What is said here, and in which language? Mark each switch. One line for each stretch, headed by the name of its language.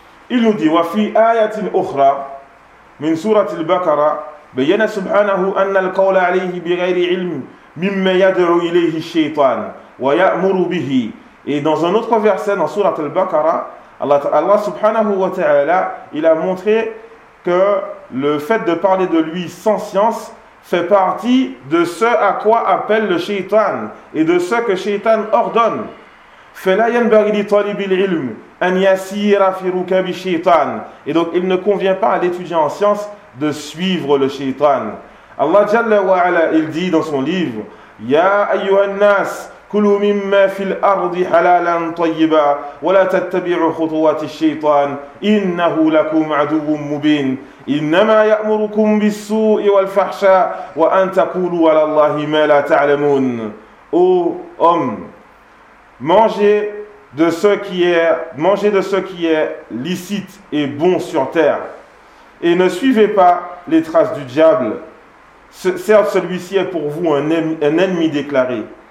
French: Il nous dit
Arabic: « Wa fi ayatin ukhra » من سورة البقرة بين سبحانه أن القول عليه بغير علم مما يدعو إليه الشيطان ويأمر به.
French: Et dans un autre verset, dans Sourate al-Baqara, Allah subhanahu wa ta'ala, il a montré que le fait de parler de lui sans science fait partie de ce à quoi appelle le shaitan et de ce que shaitan ordonne.
Arabic: فَلَا يَنْبَغِي لِطَالِبِ الْعِلْمِ أَنْ يَسِيرَ فِي رُكَبِ الشَّيْطَانِ.
French: Et donc, il ne convient pas à l'étudiant en science de suivre le shaitan. Allah Jalla wa Ala, il dit dans son livre,
Arabic: يَا أَيُّهَا النَّاسِ كُلُوا مِمَّا فِي الْأَرْضِ حَلَالًا طَيِّبًا وَلَا تَتَّبِعُوا خُطُوَاتِ الشَّيْطَانِ إِنَّهُ لَكُمْ عَدُوٌّ مُبِينٌ إِنَّمَا يَأْمُرُكُمْ بِالسُّوءِ وَالْفَحْشَاءِ وَأَنْ تَقُولُوا عَلَى اللَّهِ مَا لَا تَعْلَمُونَ.
French: Oh, homme, mangez de ce qui est licite et bon sur terre, et ne suivez pas les traces du diable. Certes, celui-ci est pour vous un ennemi déclaré.